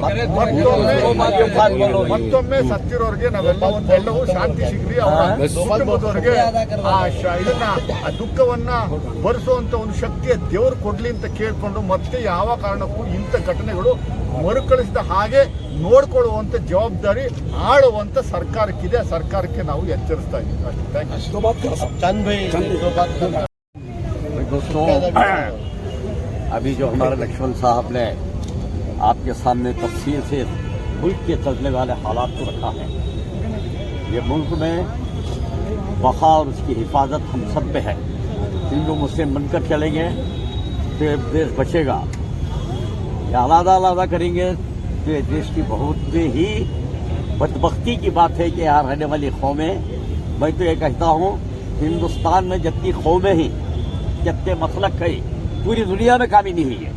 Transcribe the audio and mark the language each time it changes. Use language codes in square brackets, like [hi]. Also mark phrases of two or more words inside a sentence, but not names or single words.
[kn] ಮತ್ತೊಮ್ಮೆ ಸತ್ತಿರೋರಿಗೆ ನಾವೆಲ್ಲವೂ ಶಾಂತಿ ಸಿಗಲಿ, ಅವರ ಕುಟುಂಬದವರಿಗೆ ಆ ದುಃಖವನ್ನ ಭರಿಸುವಂತ ಒಂದು ಶಕ್ತಿಯ ದೇವರು ಕೊಡ್ಲಿ ಅಂತ ಕೇಳ್ಕೊಂಡು ಮತ್ತೆ ಯಾವ ಕಾರಣಕ್ಕೂ ಇಂಥ ಘಟನೆಗಳು ಮರುಕಳಿಸಿದ ಹಾಗೆ ನೋಡ್ಕೊಳ್ಳುವಂತ ಜವಾಬ್ದಾರಿ ಆಳುವಂತ ಸರ್ಕಾರಕ್ಕಿದೆ. ಸರ್ಕಾರಕ್ಕೆ ನಾವು ಎಚ್ಚರಿಸ್ತಾ ಇದ್ದೀವಿ ಅಷ್ಟೇ. [hi] दोस्तों, अभी जो हमारे लक्ष्मण साहब ने आपके सामने तफसील से मुल्क के चलने वाले हालात को रखा है, ये मुल्क में वफा और उसकी हिफाजत हम सब पे है। हिंदू मुस्लिम बनकर चलेंगे तो ये देश बचेगा, या अलग करेंगे तो ये देश की बहुत ही बदबख्ती की बात है कि यहाँ रहने वाली कौमें, मैं तो ये कहता हूँ हिंदुस्तान में जितनी कौमें ही, जितने मसलक है, पूरी दुनिया में कामी नहीं हुई है।